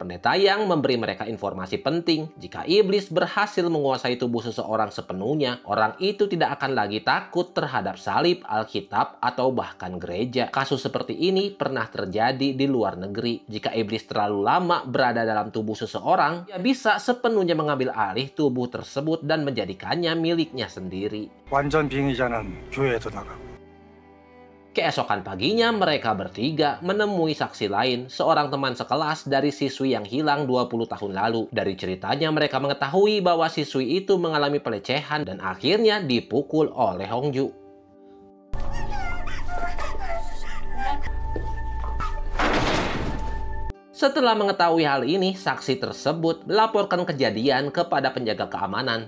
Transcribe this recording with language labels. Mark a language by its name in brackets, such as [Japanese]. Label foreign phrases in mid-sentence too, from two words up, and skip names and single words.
[Indonesian] Pendeta Yang memberi mereka informasi penting. Jika iblis berhasil menguasai tubuh seseorang sepenuhnya, orang itu tidak akan lagi takut terhadap salib, Alkitab, atau bahkan gereja. Kasus seperti ini pernah terjadi di luar negeri. Jika iblis terlalu lama berada dalam tubuh seseorang, dia bisa sepenuhnya mengambil alih tubuh tersebut dan menjadikannya miliknya sendiri. [Korean] 완전 빙의자는 교회에도 나가고. [Indonesian] Keesokan paginya mereka bertiga menemui saksi lain, seorang teman sekelas dari siswi yang hilang 20 tahun lalu. Dari ceritanya mereka mengetahui bahwa siswi itu mengalami pelecehan dan akhirnya dipukul oleh Hongju. Setelah mengetahui hal ini, saksi tersebut melaporkan kejadian kepada penjaga keamanan.